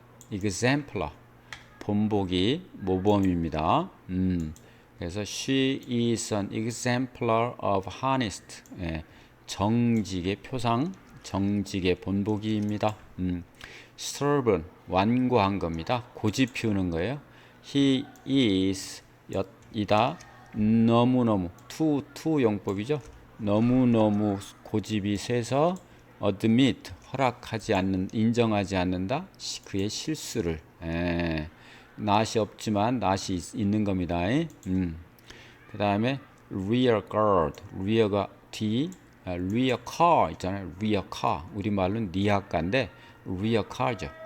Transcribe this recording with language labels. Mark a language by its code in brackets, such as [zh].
[ko] exemplar 본보기 모범입니다. 그래서 [en] she is an exemplar of honest. [ko] 정직의 표상, 정직의 본보기입니다. stubborn 완고한 겁니다. 고집 피우는 거예요. [en] he is [ko] 이다 너무너무 to 용법이죠. 너무너무 고집이 세서 admit 허락하지 않는 인정하지 않는다. 그의 실수를. 낯이 없지만 낯이 있는 겁니다. 그 다음에 [en] rear guard [ko] rear가 뒤 rear car 있잖아요. [en] rear car [ko] 우리말로는 니아까인데 rear car죠.